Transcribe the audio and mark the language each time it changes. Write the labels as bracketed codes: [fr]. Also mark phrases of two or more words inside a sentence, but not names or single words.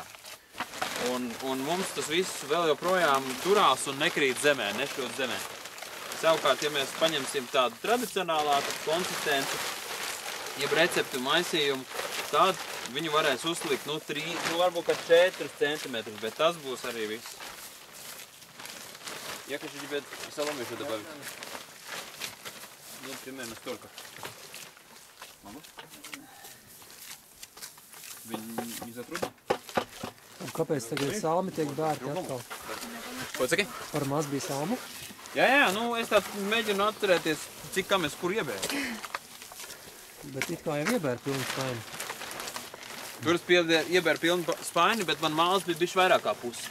[lv] Un mums tas viss vēl joprojām turās un nekrīt zemē, nešķot zemē. Savukārt, ja mēs paņemsim tādu tradicionālāku konsistenci, jeb receptu maisījumu, tad viņu varēs uzlikt, varbūt 4 centimetrus, bet tas būs arī viss. [ru] Я хочу тебе солому еще добавить. Примерно столько. Могу? Viņi не затрудно? [lv] Un kāpēc tagad salmi tiek bērti atkal? Ko saki? Par maz bija salmu? Jā, es tā mēģinu atcerēties, cik kam es kur iebēru. Bet it kā jau iebēru pilnu spaini. Tur es iebēru pilnu spaini, bet man māls bija bišķi vairāk kā pusi.